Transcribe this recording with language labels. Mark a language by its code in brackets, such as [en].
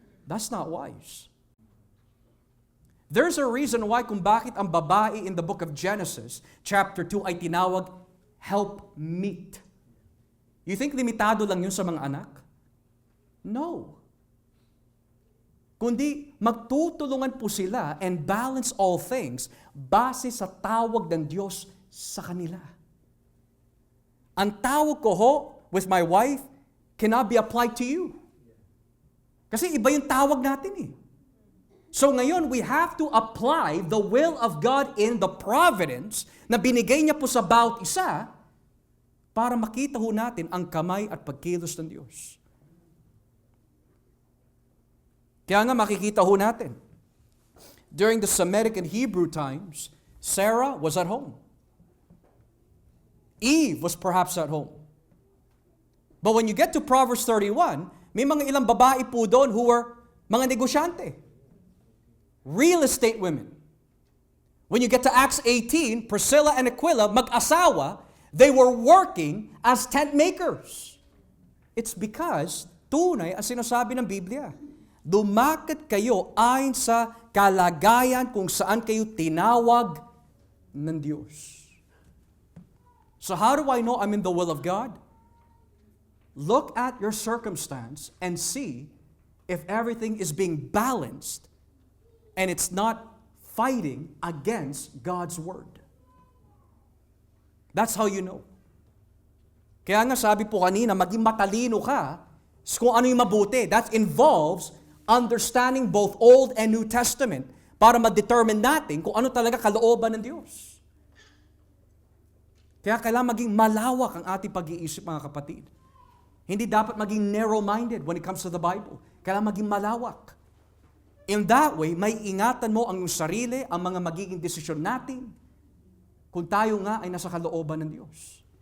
[en] That's not wise. There's a reason why [tl] kung bakit ang babae [en] in the book of Genesis, chapter 2, [tl] ay tinawag [en] helpmeet. You think [tl] limitado lang yun sa mga anak? [en] No. [tl] kundi magtutulungan po sila [en] and balance all things [tl] base sa tawag ng Diyos sa kanila. Ang tawag ko ho [en] with my wife cannot be applied to you. [tl] Kasi iba yung tawag natin eh. So ngayon, [en] we have to apply the will of God in the providence [tl] na binigay niya po sa bawat isa para makita ho natin ang kamay at pagkilos ng Diyos. Kaya nga makikita ho natin, [en] during the Semitic and Hebrew times, Sarah was at home. Eve was perhaps at home. But when you get to Proverbs 31, [tl] may mga ilang babae po doon [en] who were [tl] mga negosyante. [en] Real estate women. When you get to Acts 18, Priscilla and Aquila, mag-asawa, they were working as tent makers. It's because [tl] tunay ang sinasabi ng Biblia. Dumakit kayo ayon sa kalagayan kung saan kayo tinawag ng Diyos. [en] So how do I know I'm in the will of God? Look at your circumstance and see if everything is being balanced and it's not fighting against God's word. That's how you know. [tl] Kaya nga sabi po kanina, maging matalino ka kung ano yung mabuti. [en] That involves understanding both Old and New Testament [tl] para ma-determine natin kung ano talaga kalooban ng Diyos. Kaya kailangan maging malawak ang ating pag-iisip, mga kapatid. Hindi dapat maging narrow-minded [en] when it comes to the Bible. [tl] Kailangan maging malawak. [en] In that way, [tl] may ingatan mo ang iyong sarili, ang mga magiging desisyon natin, kung tayo nga ay nasa kalooban ng Diyos.